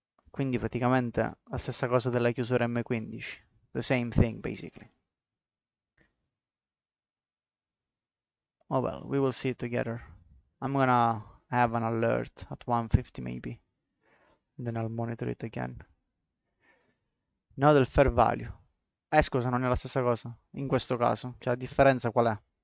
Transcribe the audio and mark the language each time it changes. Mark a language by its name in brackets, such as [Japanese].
[Italian] Quindi praticamente la stessa cosa della chiusura M15. [English] The same thing basically. Oh well, we will see it together. I'm gonna have an alert at 150 maybe. And then I'll monitor it again. [Italian] No del fair value. Scusa, non è la stessa cosa. In questo caso. Cioè la differenza qual è?